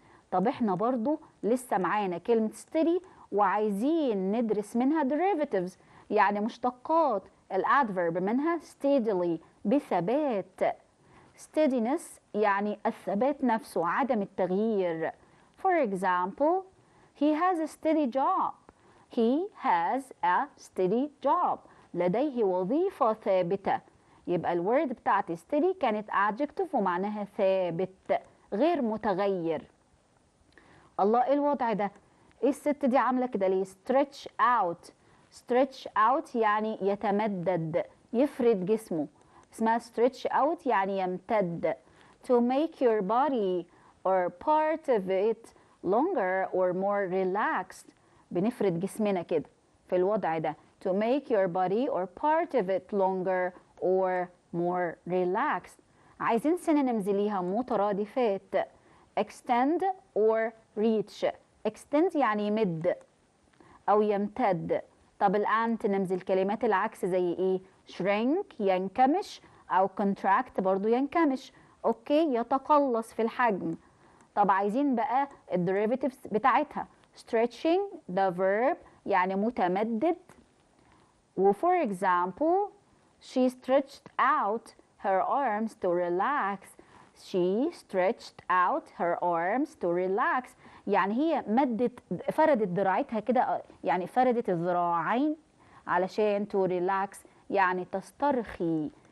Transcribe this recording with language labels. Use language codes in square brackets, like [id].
[ar] طب احنا برضو لسه معانا كلمة steady وعايزين ندرس منها derivatives يعني مشتقات الادفيرب منها steadily بثبات. steadiness يعني الثبات نفسه، عدم التغيير. [en] For example, he has a steady job. He has a steady job. [ar] لديه وظيفة ثابتة. يبقى الورد بتاعتي steady كانت adjective ومعناها ثابت غير متغير. الله ايه الوضع ده؟ ايه الست دي عامله كده ليه؟ stretch out. stretch out يعني يتمدد، يفرد جسمه، اسمها stretch out يعني يمتد. [en] to make your body or part of it longer or more relaxed. [ar] بنفرد جسمنا كده في الوضع ده. [en] to make your body or part of it longer or more relaxed. [ar] عايزين synonyms ليها مترادفات. [en] extend or reach. [ar] extend يعني يمد أو يمتد. طب الانتونيمز الكلمات العكس زي ايه؟ shrink ينكمش، أو contract برضو ينكمش. اوكي يتقلص في الحجم. طب عايزين بقى الديريفيتيفز بتاعتها. [en] stretching the verb [ar] يعني متمدد. و [en] for example she stretched out her arms to relax. She stretched out her arms to relax [ar] يعني هي فردت ذراعتها كده، يعني فردت الذراعين علشان to relax يعني تسترخي.